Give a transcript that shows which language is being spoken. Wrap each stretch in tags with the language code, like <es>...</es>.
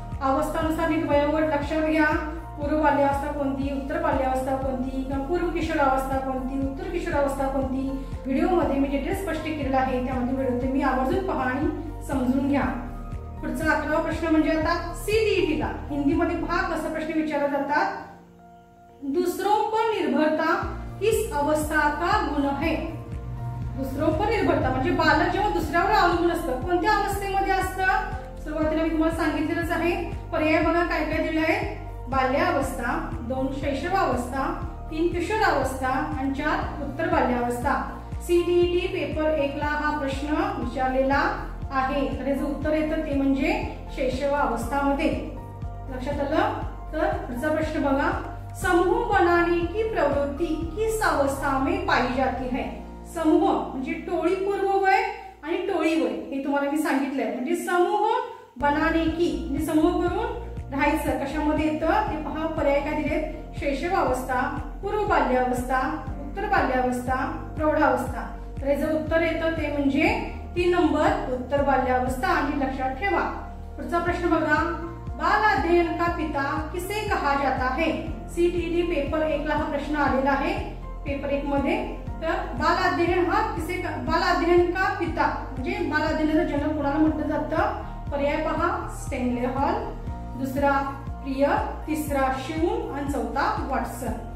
<mr>अवस्थानुसार नीट वयोगट लक्षात घ्या. पूर्व बाल्यावस्था कोणती, उत्तर बाल्यावस्था कोणती, किंवा पूर्व किशोरावस्था कोणती, उत्तर किशोरावस्था कोणती, व्हिडिओमध्ये मी डिटेल स्पष्ट केलेला आहे. त्यामध्ये व्हिडिओ तुम्ही आवर्जून पहा आणि समजून घ्या. पुढचा 11वा प्रश्न म्हणजे आता सीटीईटी ला हिंदीमध्ये पहा कसा प्रश्न विचारला जातात.</mr> <hi>दूसरों पर निर्भरता किस अवस्था का गुण है? दूसरों पर निर्भरता</hi> <mr>म्हणजे बालक जेव्हा दुसऱ्यावर अवलंबून असतं कोणत्या अवस्थेमध्ये असतं? सुरुवातीला मी तुम्हाला सांगितलेलंच आहे. पर्याय बघा काय काय दिलं आहे. बाल्यावस्था, 2 शैशवावस्था, 3 किशोरावस्था आणि 4 उत्तर बाल्यावस्था. सीटीईटी पेपर 1 ला हा प्रश्न विचारलेला आहे. तर याचं उत्तर येतं ते म्हणजे शैशवावस्थामध्ये. लक्षात आलं? तर पुढचा प्रश्न बघा,</mr> <hi>समूह बनाने की प्रवृत्ति किस अवस्था में पाई जाती है?</hi> <mr>समूह म्हणजे टोळी पूर्व वय आणि टोळी वय हे तुम्हाला मी सांगितलंय. म्हणजे</mr> <hi>समूह बनाने की</hi> <mr>म्हणजे समूह करून राहायचं कशामध्ये येतं ते पहा. पर्याय काय दिलेत? शैशवावस्था, पूर्व बाल्यावस्था, उत्तर बाल्यावस्था, प्रौढावस्था. तर याचं उत्तर येतं ते म्हणजे 3 नंबर उत्तर बाल्यावस्था. आणि लक्षात ठेवा. पुढचा प्रश्न बघा.</mr> <hi>बाल अध्ययन का पिता किसे कहा जाता है?</hi> <mr>CTET पेपर 1 ला हा प्रश्न आलेला आहे, पेपर 1 मध्ये. तर बाल अध्ययन हा</mr> <hi>बाल अध्ययन का पिता</hi> <mr>म्हणजे बाल अध्ययनाचा जनक कोणाला म्हटलं जातं? पर्याय पहा. स्टॅनले हॉल, दुसरा प्रिय, तिसरा शिवून आणि चौथा वॉटसन.</mr>